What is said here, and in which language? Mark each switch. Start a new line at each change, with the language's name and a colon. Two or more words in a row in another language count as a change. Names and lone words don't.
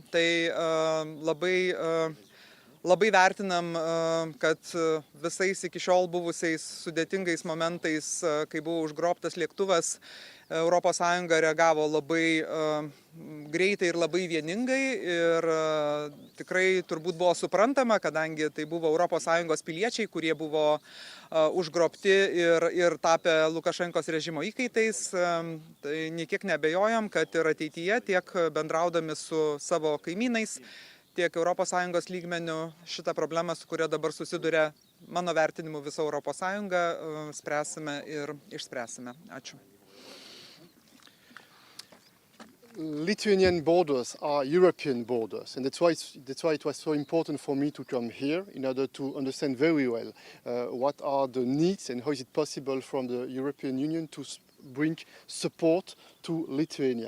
Lithuanian: Tai labai vertinam, kad visais iki šiol buvusiais sudėtingais momentais, kai buvo užgrobtas lėktuvas, ES reagavo labai greitai ir labai vieningai ir tikrai turbūt buvo suprantama, kadangi tai buvo ES piliečiai, kurie buvo užgrobti ir tapę Lukašenkos režimo įkaitais. Tai niekiek nebejojam, kad ir ateityje tiek bendraudami su savo kaimynais, tiek ES lygmenių šitą problemą, su kuria dabar susiduria, mano vertinimu, visa ES, spręsime ir išspręsime. Ačiū.
English: Lithuanian borders are European borders, and that's why it was so important for me to come here in order to understand very well what are the needs and how is it possible from the European Union to bring support to Lithuania.